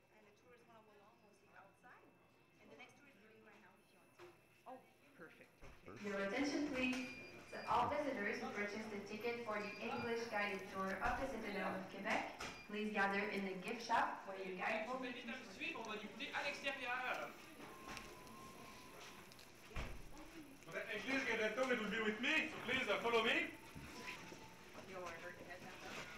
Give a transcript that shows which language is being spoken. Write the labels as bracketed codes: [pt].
[en] And the tour is going to go along mostly outside. And the next tour is leaving right now if you want to. Oh, perfect. Okay. Your attention, please. To all visitors who purchased a ticket for the English guided tour of the Citadelle de Québec, please gather in the gift shop where your guide will meet you. [fr] Suivre, on va l'écouter à l'extérieur. [en] English guided tour will be with me, so please follow me. You don't want to hurt your head that way.